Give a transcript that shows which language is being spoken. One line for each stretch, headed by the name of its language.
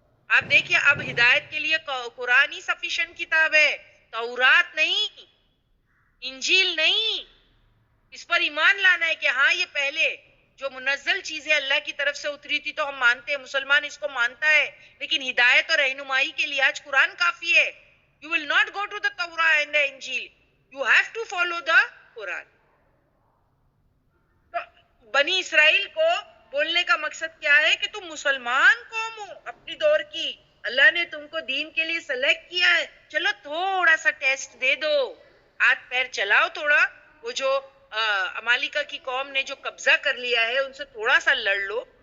Urdu: آپ دیکھیے اب ہدایت کے لیے قرآن ہی سفیشینٹ کتاب ہے, تورات نہیں, انجیل نہیں. اس پر ایمان لانا ہے کہ ہاں یہ پہلے جو منزل چیزیں اللہ کی طرف سے اتری تھی تو ہم مانتے ہیں, مسلمان اس کو مانتا ہے, لیکن ہدایت اور رہنمائی کے لیے آج قرآن کافی ہے.
English: You will not go to the Torah and the Injil. You have to follow the Quran.
Urdu: تو بنی اسرائیل کو بولنے کا مقصد کیا ہے کہ تم مسلمان قوم ہو اپنی دور کی, اللہ نے تم کو دین کے لیے سلیکٹ کیا ہے, چلو تھوڑا سا ٹیسٹ دے دو, ہاتھ پیر چلاؤ تھوڑا. وہ جو امالیکا کی قوم نے جو قبضہ کر لیا ہے ان سے تھوڑا سا لڑ لو.